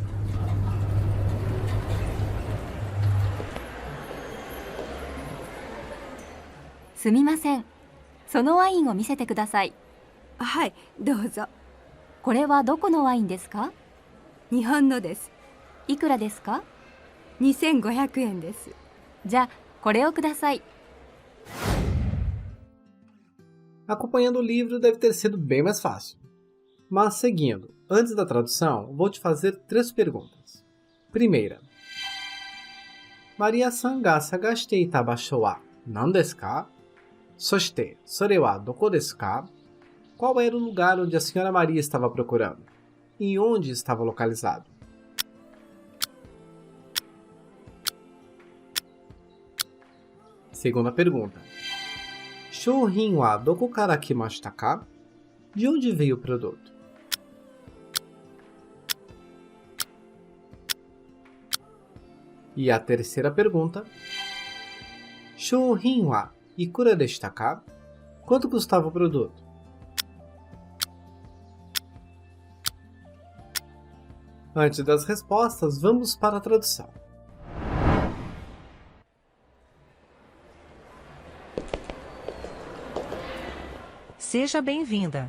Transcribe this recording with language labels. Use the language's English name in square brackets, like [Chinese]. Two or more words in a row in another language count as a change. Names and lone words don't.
[Japanese] すみません。そのワインを見せてください。はい、どうぞ。これはどこのワインですか？日本のです。いくらですか？ 2500円です。じゃあ、これをください。 [Portuguese] Acompanhando o livro deve ter sido bem mais fácil. Mas seguindo, antes da tradução, vou te fazer 3 perguntas. Primeira. [Japanese] マリアさんが探していた場所は何ですか? そして、それはどこですか? [Portuguese] Qual era o lugar onde a senhora Maria estava procurando? E onde estava localizado? Segunda pergunta. [Japanese] 商品はどこから来ましたか? [Portuguese] De onde veio o produto? E a terceira pergunta. [Japanese] 商品はいくらでしたか? [Portuguese] Quanto custava o produto? Antes das respostas, vamos para a tradução. Seja bem-vinda.